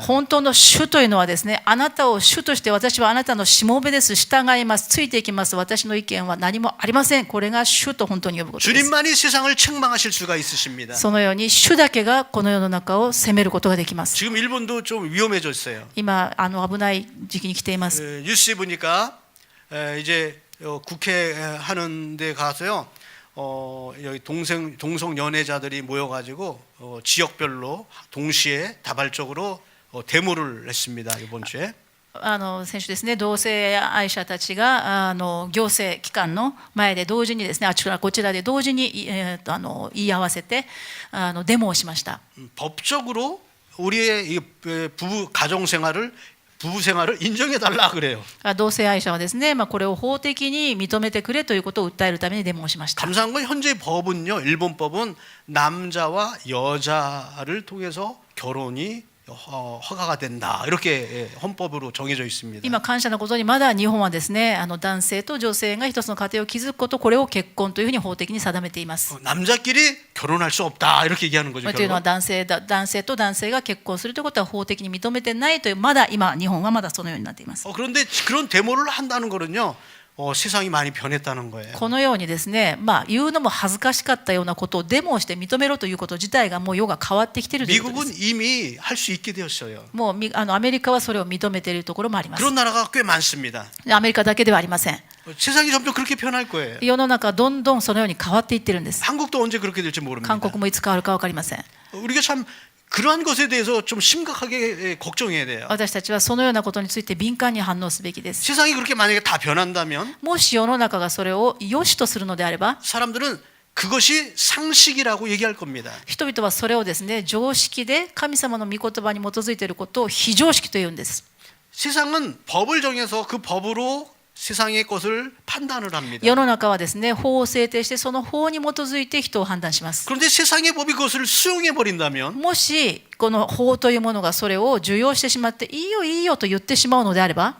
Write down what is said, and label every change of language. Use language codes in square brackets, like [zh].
[ja] 本当の主というのはですね、あなたを主として私はあなたのしもべです、従います、ついていきます、私の意見は何もありません。これが主と本当に呼ぶことです。 [ko] 주님만이 세상을 책망하실 수가 있으십니다. [ja] そのように主だけがこの世の中を責めることができます。 [ko] 지금 일본도 좀 위험해졌어요. [ja] 今危ない時期に来ています。 [ko] 뉴스에 보니까 이제 국회 하는 데 가서요. 여기 동성 연애자들이 모여가지고 지역별로 동시에 다발적으로 데모를 했습니다. 이번 주에. [ja] 先週ですね、同性愛者たちが行政機関の前で同時にですね、あちらこちらで同時に言い合わせてデモをしました。 [ko] 법적으로 우리의 이 부부 생활을 인정해 달라 그래요. [ja] 同性愛者はですね、これを法的に認めてくれということを訴えるためにデモをしました。 [ko] 감사한 건 현재 법은요, 일본 법은 남자와 여자를 통해서 결혼이 허가가 된다 이렇게 헌법으로 정해져 있습니다. [ja] 今感謝のことにまだ日本はですね、男性と女性が一つの家庭を築くこと、これを結婚というふうに法的に定めています。 [ko] 남자끼리 결혼할 수 없다 이렇게 얘기하는 거죠. [ja] というのは男性と男性が結婚するということは法的に認めてないという、まだ今日本はまだそのようになっています。 [ko] 그런데 그런 데모를 한다는 거는요, 세상이 많이 변했다는 거예요. [ja] このようにですね、言うのも恥ずかしかったようなことをデモをして認めろということ自体がもう世が変わってきているということです。 [ko] 미국은 이미 할 수 있게 되었어요. [ja] もうアメリカはそれを認めているところもあります。 [ko] 그런 나라가 꽤 많습니다. [ja] アメリカだけではありません。 [ko] 세상이 점점 그렇게 변할 거예요. [ja] 世の中どんどんそのように変わっていってるんです。 [ko] 한국도 언제 그렇게 될지 모릅니다. [ja] 韓国もいつ変わるか分かりません。 [ko] 우리가 참 그러한 것에 대해서 좀 심각하게 걱정해야 돼요. [ja] 私たちはそのようなことについて敏感に反応すべきです。 [ko] 세상이 그렇게 만약에 다 변한다면 [ja] もし世の中がそれを良しとするのであれば、 [ko] 사람들은 그것이 상식이라고 얘기할 겁니다. [ja] 人々はそれをですね、常識で神様の御言葉に基づいていることを非常識と言うんです。 [ko] 세상은 법을 정해서 그 법으로 세상의 것을 판단을 합니다. [ja] 世の中はですね、法を制定してその法に基づいて人を判断します。 [ko] 그런데 세상의 법이 그것을 수용해 버린다면 [ja] もしこの法というものがそれを受容してしまって、いいよいいよと言ってしまうのであれば、